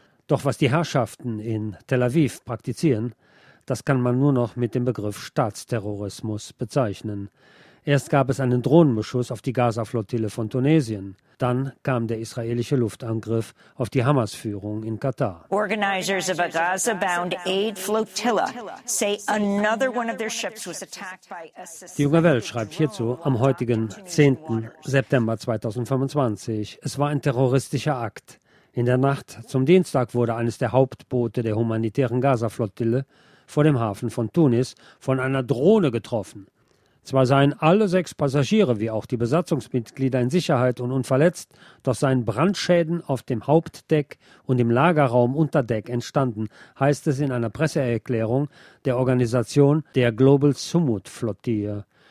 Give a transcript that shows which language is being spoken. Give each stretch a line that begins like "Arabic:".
German: Doch was die Herrschaften in Tel Aviv praktizieren, das kann man nur noch mit dem Begriff Staatsterrorismus bezeichnen. Erst gab es einen Drohnenbeschuss auf die Gaza-Flottille von Tunesien. Dann kam der israelische Luftangriff auf die Hamas-Führung in Katar.
English: Organizers of a Gaza-bound aid flotilla say another one of their ships was attacked by a...
German: Die Junge Welt schreibt hierzu am heutigen 10. September 2025. Es war ein terroristischer Akt. In der Nacht zum Dienstag wurde eines der Hauptboote der humanitären Gaza-Flottille vor dem Hafen von Tunis von einer Drohne getroffen. Zwar seien alle 6 Passagiere wie auch die Besatzungsmitglieder in Sicherheit und unverletzt, doch seien Brandschäden auf dem Hauptdeck und im Lagerraum unter Deck entstanden, heißt es in einer Presseerklärung der Organisation der Global Sumud Flottille.